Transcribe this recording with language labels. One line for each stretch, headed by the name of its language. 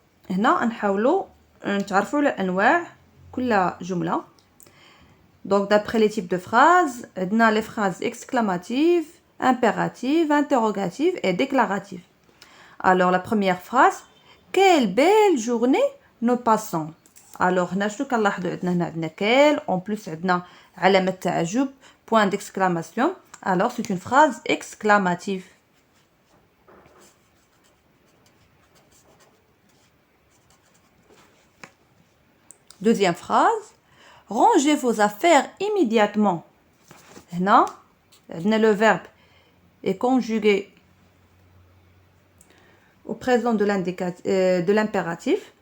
Arabic: هنا نحاولوا نتعرفوا على انواع كل جمله.
French: Donc d'après les types de phrases,
Arabic: عندنا
French: les phrases exclamatives, impératives, interrogatives et déclaratives. Alors la première phrase, quelle belle journée nous passons. Alors
Arabic: هنا شنو كنلاحظوا عندنا quelle,
French: en plus
Arabic: عندنا علامه تعجب,
French: point d'exclamation. Alors c'est une phrase exclamative. Deuxième phrase, rangez vos affaires immédiatement. هنا le verbe est conjugué au présent de l'impératif.